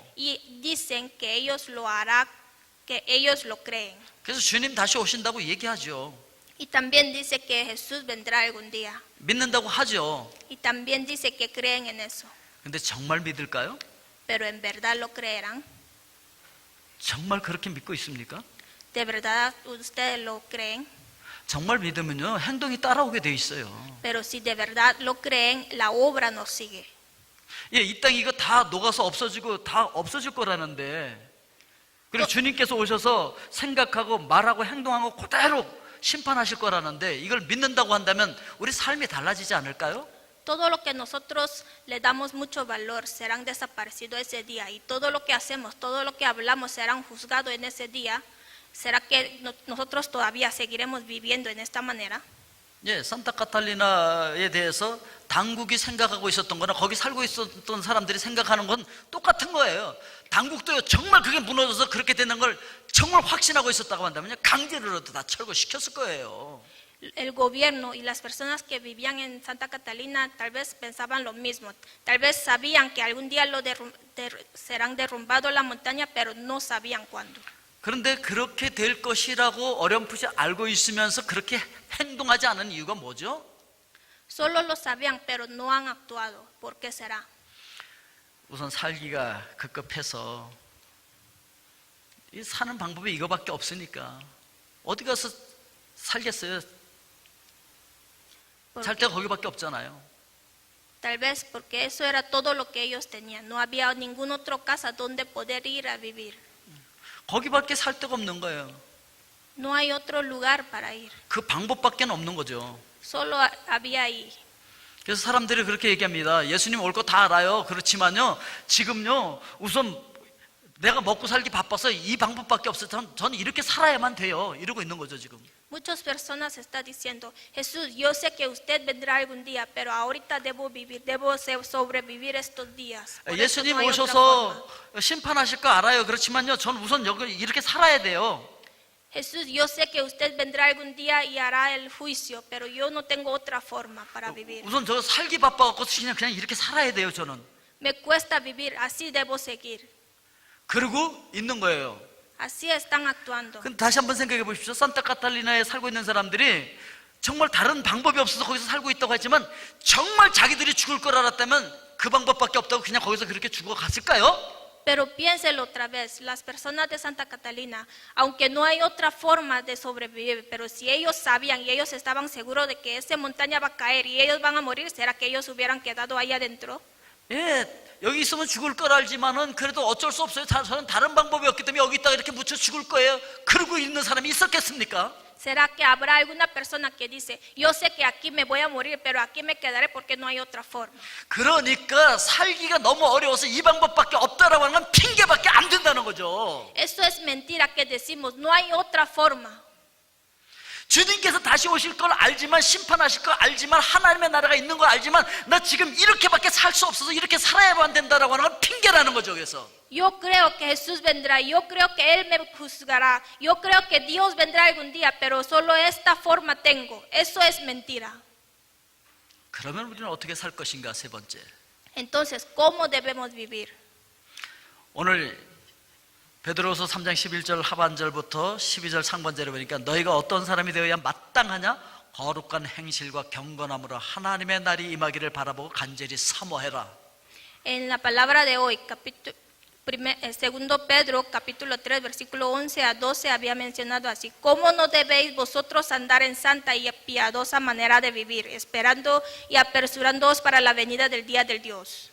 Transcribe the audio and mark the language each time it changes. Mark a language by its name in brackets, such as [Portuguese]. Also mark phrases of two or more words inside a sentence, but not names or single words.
[Spanish] Y dicen que ellos lo harán, que ellos lo creen. [Korean] 그래서 주님 다시 오신다고 얘기하죠. [Spanish] Y también dice que Jesús vendrá algún día. [Korean] 믿는다고 하죠. [Spanish] Y también dice que creen en eso. [Korean] 근데 정말 믿을까요? [Spanish] Pero en verdad lo creerán. [Korean] 정말 그렇게 믿고 있습니까? [Spanish] ¿De verdad ustedes lo creen? [Korean] 정말 믿으면요, 행동이 따라오게 돼 있어요. [Spanish] Pero si de verdad lo creen, la obra nos sigue. [Korean] 예, 이 땅 이거 다 녹아서 없어지고 다 없어질 거라는데, 그리고 주님께서 오셔서 생각하고 말하고 행동하고 그대로 심판하실 거라는데, 이걸 믿는다고 한다면 우리 삶이 달라지지 않을까요? [Spanish] Todo lo que nosotros le damos mucho valor serán desaparecidos ese día. Y todo lo que hacemos, todo lo que hablamos serán juzgados en ese día. ¿Será que nosotros todavía seguiremos viviendo en esta manera? [Korean] 예, 산타 카탈리나에 대해서 당국이 생각하고 있었던 거나 거기 살고 있었던 사람들이 생각하는 건 똑같은 거예요. 당국도요, 정말 그게 무너져서 그렇게 되는 걸 정말 확신하고 있었다고 한다면요, 강제로라도 다 철거시켰을 거예요. [Spanish] El gobierno y las personas que vivían en Santa Catalina tal vez pensaban lo mismo. Tal vez sabían que algún día serán derrumbados la montaña, pero no sabían cuándo. [Korean] 그런데 그렇게 될 것이라고 어렴풋이 알고 있으면서 그렇게 행동하지 않은 이유가 뭐죠? [Spanish] Solo lo sabían, pero no han actuado. ¿Por qué será? [Korean] 우선 살기가 급급해서 이 사는 방법이 이거밖에 없으니까 어디 가서 살겠어요? 살 데가 거기밖에 없잖아요. [Spanish] Tal vez porque eso era todo lo que ellos tenían. No había ninguna otra casa donde poder ir a vivir. [Korean] 거기밖에 살 데가 없는 거예요. [Spanish] No hay otro lugar para ir. [Korean] 그 방법밖에 없는 거죠. [Spanish] Solo había ahí. [Korean] 그래서 사람들이 그렇게 얘기합니다. 예수님 올 거 다 알아요. 그렇지만요, 지금요, 우선 내가 먹고 살기 바빠서 이 방법밖에 없어요. 저는 이렇게 살아야만 돼요. 이러고 있는 거죠, 지금. [Spanish] Muchas personas están diciendo, Jesús, yo sé que usted vendrá algún día, pero ahorita debo vivir, debo sobrevivir estos días. Por eso [Korean] 예수님 [Spanish] no hay otra [Korean] 오셔서 [Spanish] forma. [Korean] 심판하실 거 알아요. 그렇지만요, 저는 우선 여기 이렇게 살아야 돼요. [Spanish] Jesús, yo sé que usted vendrá algún día y hará el juicio, pero yo no tengo otra forma para vivir. [Korean] 우선 저 살기 바빠갖고 그냥 이렇게 살아야 돼요, 저는. [Spanish] Me cuesta vivir, así debo seguir. [Korean] 그러고 있는 거예요. [Spanish] Así están actuando. [Korean] 근데 다시 한번 생각해 보십시오. 산타 카탈리나에 살고 있는 사람들이 정말 다른 방법이 없어서 거기서 살고 있다고 했지만 정말 자기들이 죽을 걸 알았다면 그 방법밖에 없다고 그냥 거기서 그렇게 죽어갔을까요? [Spanish] Pero piénselo otra vez, las personas de Santa Catalina, aunque no hay otra forma de sobrevivir, pero si ellos sabían y ellos estaban seguros de que esa montaña va a caer y ellos van a morir, ¿será que ellos hubieran quedado ahí adentro? [Korean] 예, 여기 있으면 죽을 걸 알지만은 그래도 어쩔 수 없어요. 저는 다른 방법이 없기 때문에 여기 있다가 이렇게 묻혀 죽을 거예요. 그러고 있는 사람이 있었겠습니까? [Spanish] ¿Será que habrá alguna persona que dice, yo sé que aquí me voy a morir, pero aquí me quedaré porque no hay otra forma? [Korean] 그러니까 살기가 너무 어려워서 이 방법밖에 없다라고 하는 건 핑계밖에 안 된다는 거죠. [Spanish] Eso es mentira que decimos, no hay otra forma. [Korean] 주님께서 다시 오실 걸 알지만, 심판하실 걸 알지만, 하나님의 나라가 있는 걸 알지만, 나 지금 이렇게밖에 살 수 없어서 이렇게 살아야만 된다라고 하는 건 핑계라는 거죠. 그래서 [Spanish] Yo creo que Jesús vendrá, yo creo que Él me juzgará, yo creo que Dios vendrá algún día, pero solo esta forma tengo. Eso es mentira. [Korean] 그러면 우리는 어떻게 살 것인가? 세 번째, [Spanish] Entonces, ¿cómo debemos vivir? [Korean] 오늘 베드로후서 3장 11절 하반절부터 12절 상반절에 보니까 너희가 어떤 사람이 되어야 마땅하냐? 거룩한 행실과 경건함으로 하나님의 날이 임하기를 바라보고 간절히 사모해라. [Spanish] En la palabra de hoy, segundo Pedro, capítulo 3, versículo 11 a 12, había mencionado así: ¿Cómo no debéis vosotros andar en santa y piadosa manera de vivir, esperando y apresurándoos para la venida del día del Dios?